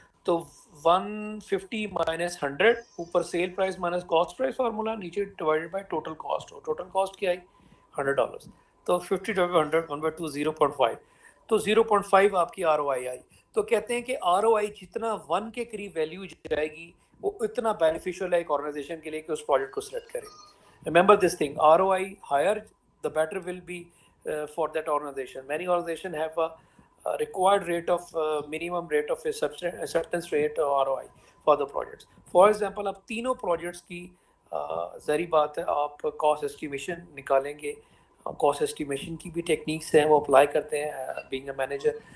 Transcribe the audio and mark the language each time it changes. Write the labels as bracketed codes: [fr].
[ur] تو 150 مائنس 100 اوپر cell price minus cost price formula نیچے divided by total cost. Total cost کیا آئی $100. تو 50 ڈیوائڈ 100 1/2 0.5. تو 0.5 آپ کی ROI آئی. تو کہتے ہیں کہ ROI جتنا 1 کے قریب ویلیو جائے گی وہ اتنا بینیفیشیل ہے ایک آرگنائزیشن کے لیے کہ اس پروجیکٹ کو سلیکٹ کرے. [en] Remember this thing, ROI higher the better will be for that organization. Many organizations have a required rate of minimum rate of acceptance rate ROI for the projects. [ur] For example, آپ تینوں projects کی ظاہری بات ہے آپ cost estimation نکالیں گے. cost estimation کی بھی ٹیکنیکس ہیں وہ اپلائی کرتے ہیں [en] being a manager.